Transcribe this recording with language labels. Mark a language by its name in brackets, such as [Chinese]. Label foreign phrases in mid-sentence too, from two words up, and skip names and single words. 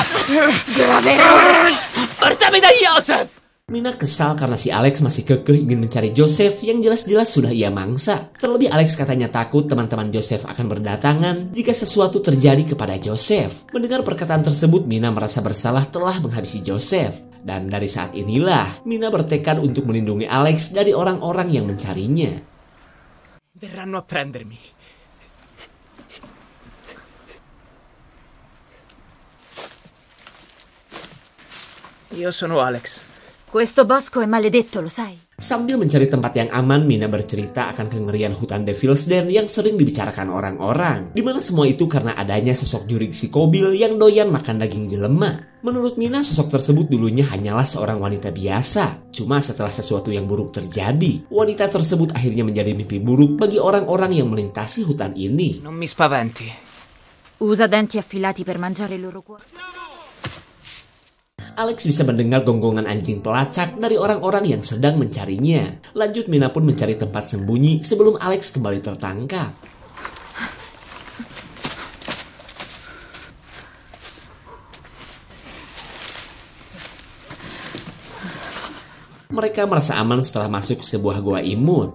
[Italian] Portami da Joseph! [Indonesian] Mina kesal karena si Alex masih kekeh ingin mencari Joseph yang jelas-jelas sudah ia mangsa. Terlebih Alex katanya takut teman-teman Joseph akan berdatangan jika sesuatu terjadi kepada Joseph. Mendengar perkataan tersebut, Mina merasa bersalah telah menghabisi Joseph. Dan dari saat inilah, Mina bertekad untuk melindungi Alex dari orang-orang yang mencarinya. [Italian] Verranno a prendermi. Io sono Alex. Questo bosco è maledetto, lo sai? [Indonesian] Sambil mencari tempat yang aman, Mina bercerita akan kengerian hutan Devil's Den yang sering dibicarakan orang-orang. Dimana semua itu karena adanya sosok juri psikobil yang doyan makan daging jelema. Menurut Mina, sosok tersebut dulunya hanyalah seorang wanita biasa. Cuma setelah sesuatu yang buruk terjadi, wanita tersebut akhirnya menjadi mimpi buruk bagi orang-orang yang melintasi hutan ini. [Italian] Non mi spaventi. Usa denti affilati per mangiare il loro cuore. [Indonesian] Alex bisa mendengar gonggongan anjing pelacak dari orang-orang yang sedang mencarinya. Lanjut, Mina pun mencari tempat sembunyi sebelum Alex kembali tertangkap. Mereka merasa aman setelah masuk ke sebuah gua imut.